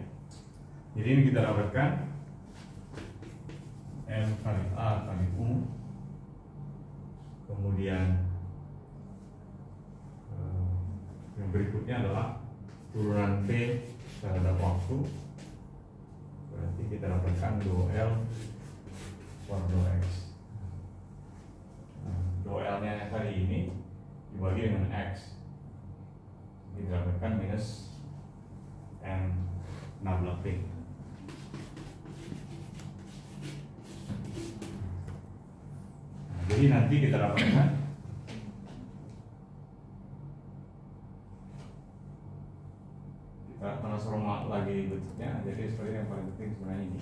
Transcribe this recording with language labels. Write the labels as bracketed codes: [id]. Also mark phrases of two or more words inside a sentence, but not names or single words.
[id] Jadi ini kita dapatkan M kali A kali U, kemudian yang berikutnya adalah turunan P terhadap waktu, berarti kita dapatkan do L per do X. Do L nya kali ini dibagi dengan X, kita dapatkan minus M nabla P. Nah, jadi nanti kita dapatkan kita transforma lagi bentuknya, jadi seperti yang paling penting sebenarnya ini.